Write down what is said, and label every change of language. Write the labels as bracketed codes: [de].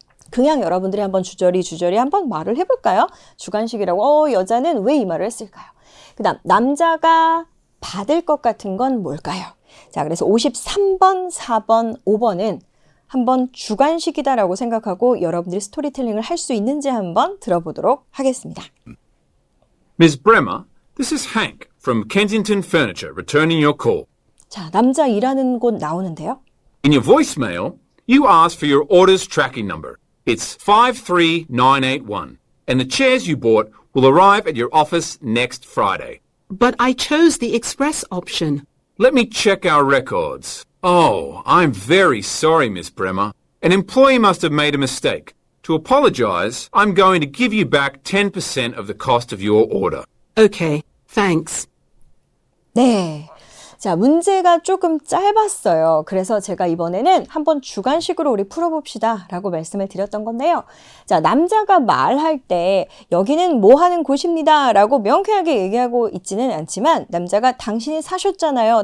[ko] 그냥 여러분들이 한번 주저리 한번 말을 해볼까요? 주관식이라고, 여자는 왜 이 말을 했을까요? 그 다음, 남자가 받을 것 같은 건 뭘까요? 자, 그래서 53번, 4번, 5번은 한번 주관식이다라고 생각하고 여러분들이 스토리텔링을 할 수 있는지 한번 들어보도록 하겠습니다. [en] Ms. Bremer, this is Hank from Kensington Furniture returning your call. [ko] 자, 남자 일하는 곳 나오는데요. [en] In your voicemail, you asked for your order's tracking number. It's 53981, and the chairs you bought will arrive at your office next Friday. But I chose the express option. Let me check our records. Oh, I'm very sorry, Miss Bremer. An employee must have made a mistake. To apologize, I'm going to give you back 10% of the cost of your order. Okay, thanks. [ko] 네. 자, 문제가 조금 짧았어요. 그래서 제가 이번에는 한번 주관식으로 우리 풀어봅시다 라고 말씀을 드렸던 건데요. 자, 남자가 말할 때 여기는 뭐 하는 곳입니다 라고 명쾌하게 얘기하고 있지는 않지만 남자가 당신이 사셨잖아요.